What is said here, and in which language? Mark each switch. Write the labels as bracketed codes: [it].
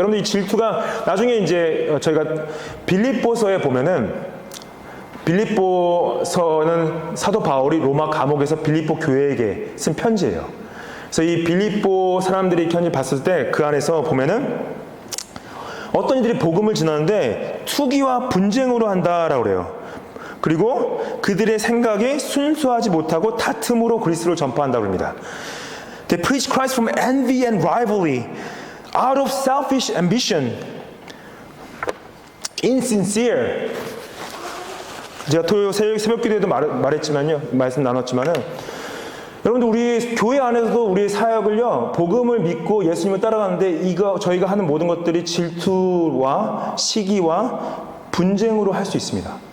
[ko] 여러분들, 이 질투가 나중에 이제 저희가 빌립보서에 보면은, 빌립보서는 사도 바울이 로마 감옥에서 빌립보 교회에게 쓴 편지예요. 그래서 이 빌립보 사람들이 편지 봤을 때 그 안에서 보면은 어떤 이들이 복음을 전하는데 투기와 분쟁으로 한다라고 그래요. 그리고 그들의 생각이 순수하지 못하고 다툼으로 그리스도를 전파한다고 합니다. [en] They preach Christ from envy and rivalry, out of selfish ambition, insincere. [ko] 제가 토요 새벽 기도에도 말했지만요, 말씀 나눴지만은, 여러분들, 우리 교회 안에서도 우리의 사역을요, 복음을 믿고 예수님을 따라가는데 저희가 하는 모든 것들이 질투와 시기와 분쟁으로 할 수 있습니다.